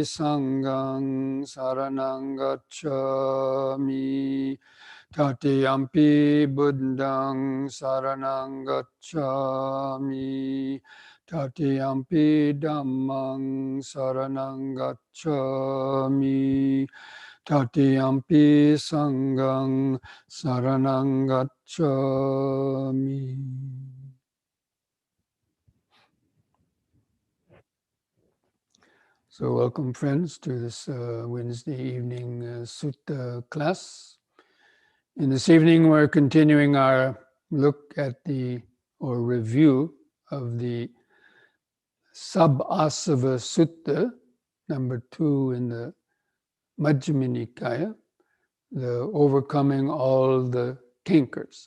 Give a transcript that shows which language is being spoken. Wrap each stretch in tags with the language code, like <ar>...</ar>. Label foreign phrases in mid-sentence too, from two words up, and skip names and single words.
<pi>Sanghang saranang gacchami, Tatiyampi Buddhang saranang gacchami, Tatiyampi Dhammang saranang gacchami, Tatiyampi Sanghang saranang gacchami.</pi> <en>So welcome friends to this Wednesday evening sutta class. In this evening we're continuing our look at or review of the Sab-Asava Sutta, number 2 in the Majjhima Nikaya, the overcoming all the cankers.</en>